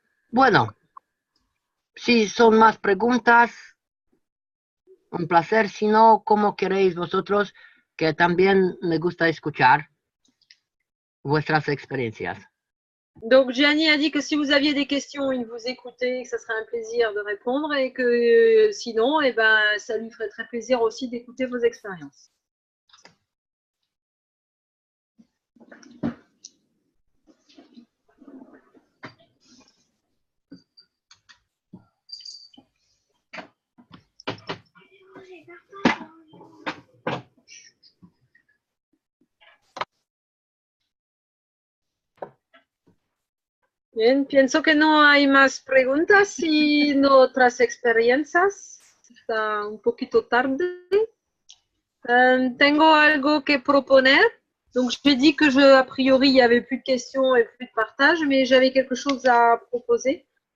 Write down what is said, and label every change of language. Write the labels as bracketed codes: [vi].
[es] Bueno, si son más preguntas, un placer. Si no, ¿cómo queréis vosotros? Que también me gusta escuchar vuestras experiencias. [fr] Donc Gianni a dit que si vous aviez des questions, il vous écoutait, que ça serait un plaisir de répondre et que sinon, eh ben, ça lui ferait très plaisir aussi d'écouter vos expériences. [es] Bien, pienso que no hay más preguntas, sino otras experiencias. Está un poquito tarde. Tengo algo que proponer. [fr] Donc, j'ai dit que a priori, il n'y avait plus de questions et plus de partage, mais j'avais quelque chose à proposer.